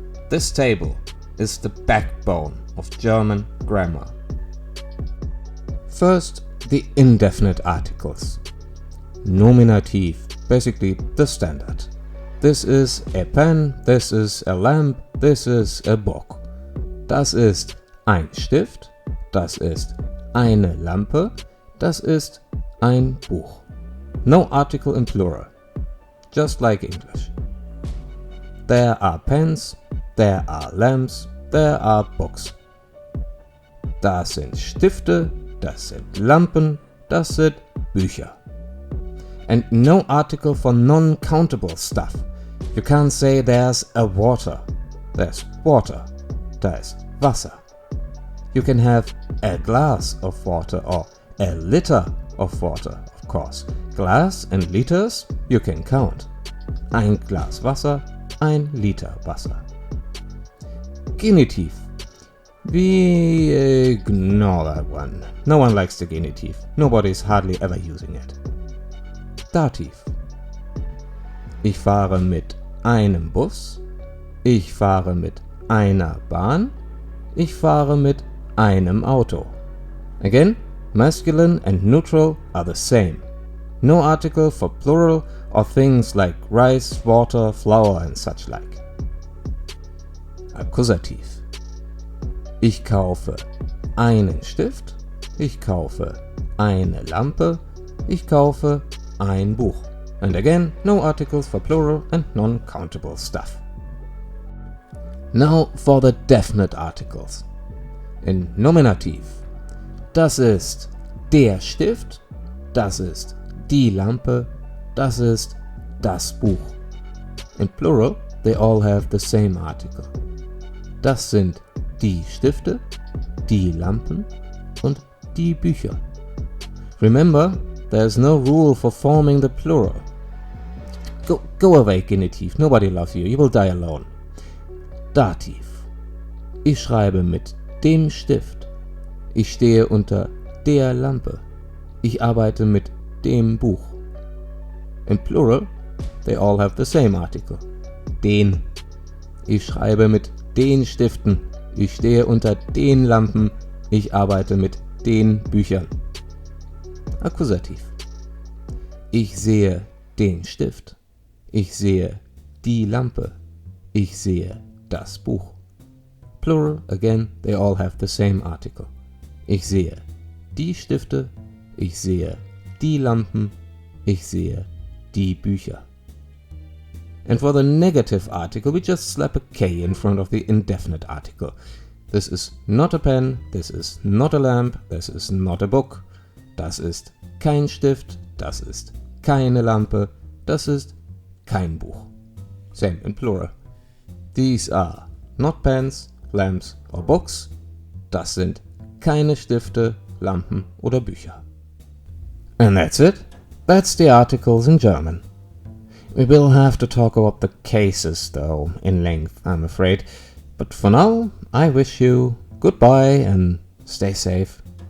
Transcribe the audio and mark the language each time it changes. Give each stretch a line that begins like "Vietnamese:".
English: This table is the backbone of German grammar. First, the indefinite articles. Nominative, basically the standard. This is a pen, this is a lamp, this is a book.
German: Das ist ein Stift, das ist eine Lampe, das ist ein Buch.
English: No article in plural, just like English. There are pens, there are lamps, there are books.
German: Das sind Stifte, das sind Lampen, das sind Bücher.
English: And no article for non-countable stuff. You can't say there's a water. There's water.
German: Da ist Wasser.
English: You can have a glass of water or a liter of water, of course. Glass and liters you can count.
German: Ein Glas Wasser, ein Liter Wasser.
English: Genitiv. We ignore that one. No one likes the genitive. Nobody's hardly ever using it.
German: Dativ. Ich fahre mit einem Bus. Ich fahre mit einer Bahn. Ich fahre mit einem Auto.
English: Again, masculine and neutral are the same. No article for plural or things like rice, water, flour and such like.
German: Akkusativ. Ich kaufe einen Stift. Ich kaufe eine Lampe. Ich kaufe ein Buch.
English: And again, no articles for plural and non-countable stuff. Now for the definite articles. In Nominativ.
German: Das ist der Stift. Das ist die Lampe. Das ist das Buch.
English: In plural, they all have the same article.
German: Das sind die Stifte, die Lampen und die Bücher.
English: Remember, there's no rule for forming the plural. Go away, Genitiv. Nobody loves you. You will die alone. Dativ.
German: Ich schreibe mit dem Stift. Ich stehe unter der Lampe. Ich arbeite mit dem Buch.
English: In plural, they all have the same article.
German: Den. Ich schreibe mit den Stiften. Ich stehe unter den Lampen. Ich arbeite mit den Büchern. Akkusativ. Ich sehe den Stift. Ich sehe die Lampe. Ich sehe das Buch.
English: Plural, again, they all have the same article.
German: Ich sehe die Stifte. Ich sehe die Lampen. Ich sehe die Bücher.
English: And for the negative article, we just slap a K in front of the indefinite article. This is not a pen, this is not a lamp, this is not a book.
German: Das ist kein Stift, das ist keine Lampe, das ist kein Buch.
English: Same in plural. These are not pens, lamps or books.
German: Das sind keine Stifte, Lampen oder Bücher.
English: And that's it. That's the articles in German. We will have to talk about the cases, though, in length, I'm afraid. But for now, I wish you goodbye and stay safe.